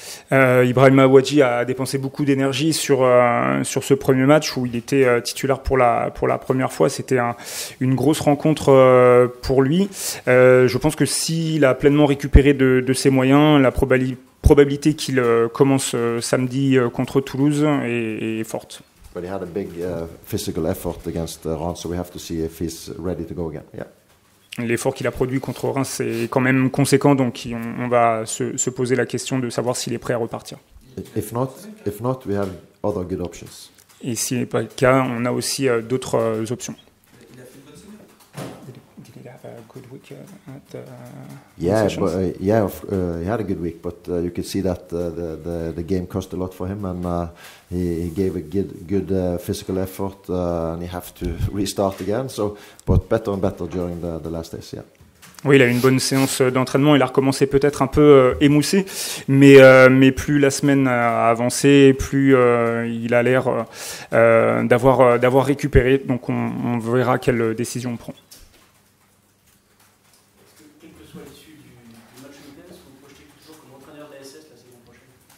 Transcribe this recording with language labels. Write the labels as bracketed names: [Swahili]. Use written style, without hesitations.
[French] Ibrahima Wadji a dépensé beaucoup d'énergie sur ce premier match où il était titulaire pour la première fois. C'était une grosse rencontre pour lui. Je pense que s'il a pleinement récupéré de ses moyens, la probabilité qu'il commence samedi contre Toulouse est forte. [English] But he had a big physical effort against Reims, so we have to see if he's ready to go again. Yeah. [French] L'effort qu'il a produit contre Reims est quand même conséquent, donc on va se poser la question de savoir s'il est prêt à repartir. [English] If not, we have other good options. [French] Et si ce n'est pas le cas, on a aussi d'autres options. Il a fait une bonne semaine. [English] Did he have a good week at Yeah, sessions? but, he had a good week, but you could see that the game cost a lot for him, and he gave a good physical effort, and he have to restart again. So, but better and better during the last days. Yeah. [French] Oui, il a eu une bonne séance d'entraînement. Il a recommencé peut-être un peu émoussé, mais plus la semaine a avancé, plus il a l'air d'avoir récupéré. Donc on verra quelle décision on prend. Est-ce que, quelle que soit l'issue du match week-end, est-ce que vous projetez toujours comme entraîneur de l'ASS la saison prochaine?